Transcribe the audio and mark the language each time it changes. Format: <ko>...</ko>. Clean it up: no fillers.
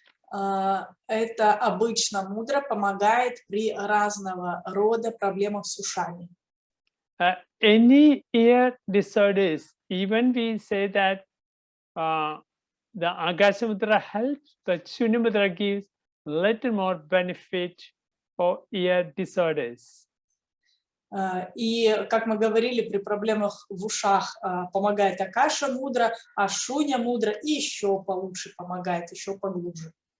<ru>Это обычно мудра помогает при разного рода проблемах с ушами.</ru> <en>Any ear disorders, even we say that the Akasha Mudra helps, the Shunьya Mudra gives little more benefit for ear disorders.</en> <ru>И, как мы говорили, при проблемах в ушах помогает Акаша Мудра, а Шунья Мудра еще получше помогает, еще поглубже.</ru>